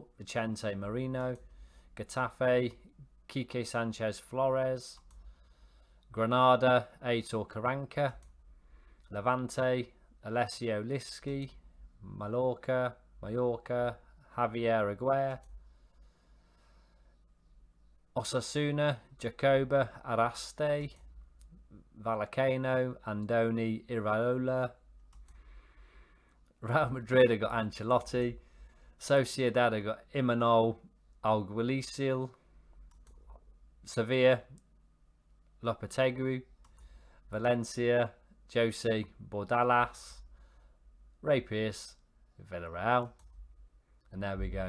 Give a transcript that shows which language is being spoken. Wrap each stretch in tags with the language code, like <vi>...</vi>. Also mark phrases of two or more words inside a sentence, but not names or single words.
<en>Vicente Marino, Getafe, Quique Sanchez Flores, Granada, Aitor Karanka, Levante, Alessio Lischi, Mallorca, Javier Aguirre, Osasuna, Jacoba Araste, Vallecano, Andoni Iraola. Real Madrid have got Ancelotti, Sociedad have got Imanol Alguacil, Sevilla, Lopetegui, Valencia, Jose Bordalas, Ray Pierce, Villarreal, and there we go.</en>